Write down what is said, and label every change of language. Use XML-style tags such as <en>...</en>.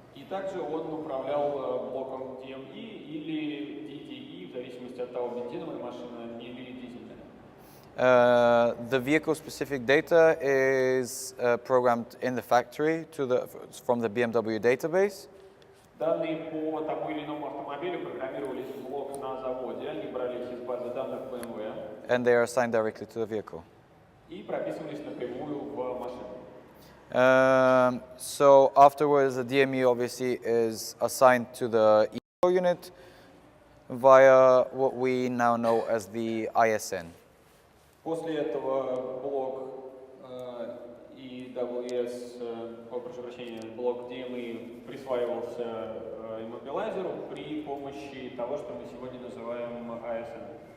<ru>И также он управлял блоком DME или DDE, в зависимости от того, бензиновая машина или дизельная.</ru> <en>The vehicle-specific data is programmed in the factory from the BMW database.</en> <ru>Данные по тому или иному автомобилю программировались в блок на заводе, они брались из базы данных BMW</ru> <en>And they are assigned directly to the vehicle.</en> <ru>и прописывались напрямую в машину.</ru> <en>So afterwards, the DME obviously is assigned to the ECO unit via what we now know as the ISN.</en> <ru>После этого блок EWS, прошу прощения, блок DME присваивался иммобилайзеру при помощи того, что мы сегодня называем ISN.</ru>